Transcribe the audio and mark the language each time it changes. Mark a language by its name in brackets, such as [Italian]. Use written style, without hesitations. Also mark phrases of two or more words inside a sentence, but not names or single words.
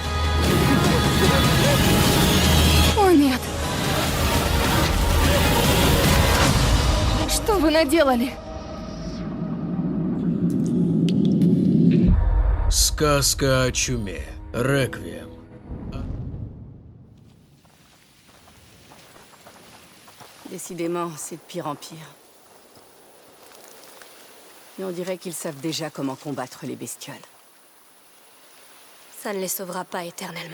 [Russian] О, нет. Что вы наделали? Сказка о чуме. Реквием. [French] Décidément, c'est de pire en pire. Et on dirait qu'ils savent déjà comment combattre les bestioles. Ça ne les sauvera pas éternellement.